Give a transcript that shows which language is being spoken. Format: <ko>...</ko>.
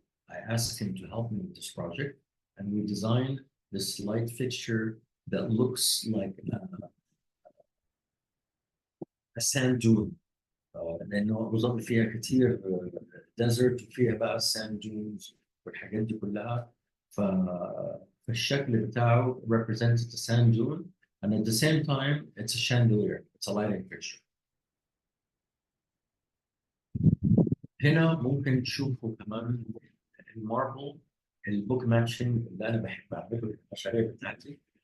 <en>I asked him to help me with this project and we designed this light fixture that looks like a sand dune.</en> <ar>لانه بظل فيها كثير ديزرت وفيها بقى ساند دونز والحاجات دي كلها. فالشكل بتاعه</ar> <en>represents the sand dune, and at the same time it's a chandelier, it's a lighting fixture.</en> <ar>هنا ممكن تشوفوا كمان الماربل البوك ماتشنج اللي انا بحب اعمله في المشاريع بتاعتي.</ar>